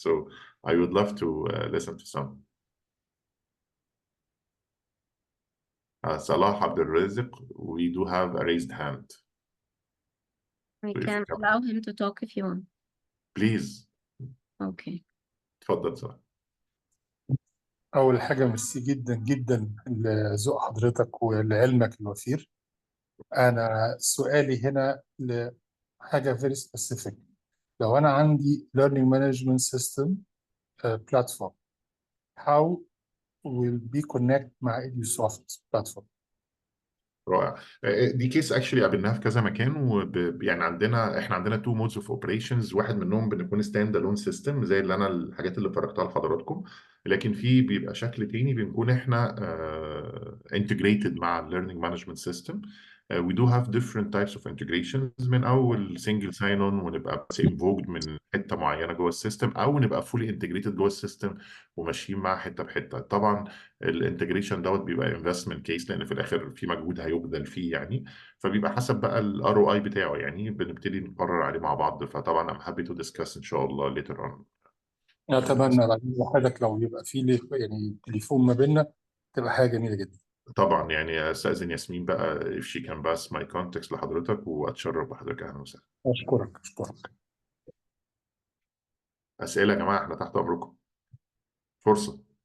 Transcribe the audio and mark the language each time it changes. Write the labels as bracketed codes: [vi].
[en] So I would love to listen to some. Salah Abdul Razak, we do have a raised hand. We So if you can can, allow him to talk if you want. please. Okay. [ar] اتفضل صلاح. أول حاجة ميرسي جدا جدا لذوق حضرتك ولعلمك الوفير. أنا سؤالي هنا لحاجة [en] very specific. [ar] لو أنا عندي [en] learning management system platform, how will be connect [ar] مع [en] EduSofx platform؟ [ar] رائع. دي [en] case actually [ar] قابلناها في كذا مكان يعني احنا عندنا [en] Two modes of operations. [ar] واحد منهم بنكون [en] stand alone system [ar] زي اللي انا الحاجات اللي فرجتها لحضراتكم، لكن في بيبقى شكل تاني بنكون احنا [en] integrated [ar] مع [en] الليرنينج management system. we do have different types of integrations، [ar] من اول [en] single sign on [ar] ونبقى بس invoked من حته معينه جوه السيستم، او نبقى [en] fully integrated [ar] جوه السيستم وماشيين مع حته بحته. طبعا الانتجريشن دوت بيبقى [en] investment case, [ar] لان في الاخر في مجهود هيبذل فيه يعني، فبيبقى حسب بقى [en] الار O I [ar] بتاعه يعني بنبتدي نقرر عليه مع بعض. فطبعا [en] I'm happy to discuss [ar] ان شاء الله [en] later on. [ar] أتمنى بعدين حضرتك لو يبقى في يعني تليفون ما بيننا تبقى حاجة جميلة جدا. طبعا يعني استاذن ياسمين بقى [en] if she can pass my contacts [ar] لحضرتك، واتشرف بحضرتك. اهلا وسهلا. أشكرك. اسئله يا جماعه، احنا تحت امركم. فرصه.